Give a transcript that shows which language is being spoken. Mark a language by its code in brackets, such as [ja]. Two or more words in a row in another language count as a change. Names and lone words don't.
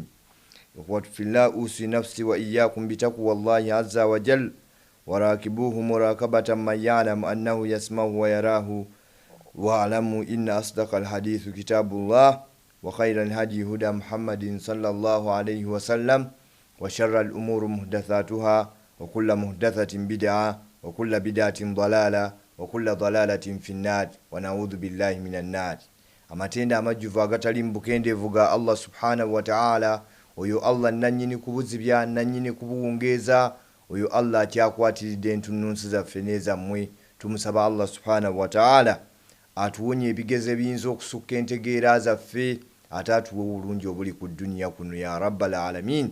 [ar] إخوة في الله أوصي نفسي وإياكم بتقوى الله عز وجل وراكبوه مراقبة من يعلم أنه يسمعه ويراه واعلموا إن أصدق الحديث كتاب الله وخير الهدي هدى محمد صلى الله عليه وسلم وشر الأمور محدثاتها وكل محدثة بدعة وكل بدعة ضلالة وكل ضلالة في النار ونعوذ بالله من النار. [lg] Amatenda amajjuvu agatali mbukendeevu ga Allah [ar] سبحانه وتعالى, [lg] oyo Allah nannyini kubuzibya nannyini kubuwungeeza, oyo Allah akyakwatiridde entunnunsi zaffe n'ezammwe. Tumusaba Allah [ar] سبحانه وتعالى [lg] atuwonye ebigezo ebiyinza okusukka entegeera zaffe, ate atuwe obulungi obuli ku dduniya kuno [ar] يا رب العالمين.